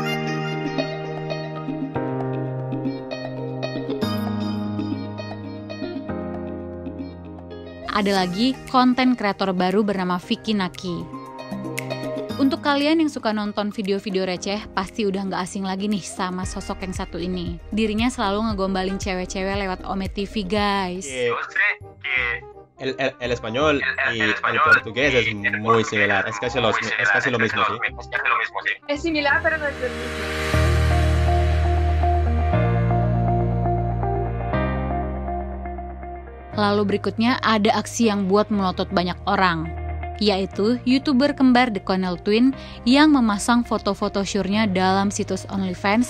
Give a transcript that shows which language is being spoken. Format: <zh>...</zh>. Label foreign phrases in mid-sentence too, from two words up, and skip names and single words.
<id>Ada lagi konten kreator baru bernama Vicky Naki. Untuk kalian yang suka nonton video-video receh, pasti udah nggak asing lagi nih sama sosok yang satu ini. Dirinya selalu ngegombalin cewek-cewek lewat Ome TV, guys.</id> <es>El español y el portugués es muy similar, es casi lo mismo, ¿sí? Es similar, pero no es lo mismo.</es> <id>Lalu berikutnya ada aksi yang buat melotot banyak orang, yaitu YouTuber kembar The Connell Twin yang memasang foto-foto syurnya dalam situs OnlyFans.</id>